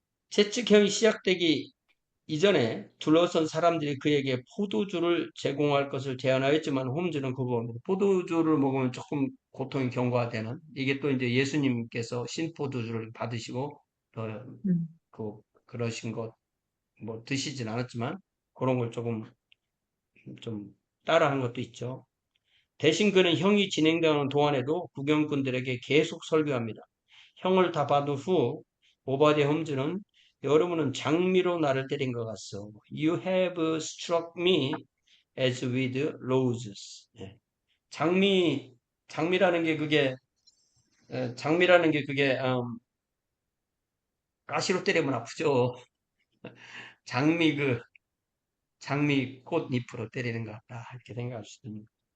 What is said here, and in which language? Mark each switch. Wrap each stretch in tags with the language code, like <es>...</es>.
<ko>채찍형이 시작되기 이전에 둘러선 사람들이 그에게 포도주를 제공할 것을 제안하였지만 홈즈는 그거 포도주를 먹으면 조금 고통이 경과되는 이게 또 이제 예수님께서 신포도주를 받으시고 그러신 것 뭐 드시진 않았지만 그런 걸 조금 좀 따라한 것도 있죠. 대신 그는 형이 진행되는 동안에도 구경꾼들에게 계속 설교합니다. 형을 다 받은 후 오바댜 홈즈는 여러분은 장미로 나를 때린 것 같소.</ko> <en>You have struck me as with roses.</en> <ko>예. 장미, 장미라는 게 그게 장미라는 게 그게 가시로 때리면 아프죠. 장미 장미 꽃잎으로 때리는 것 같다 이렇게 생각할 수 있습니다.</ko>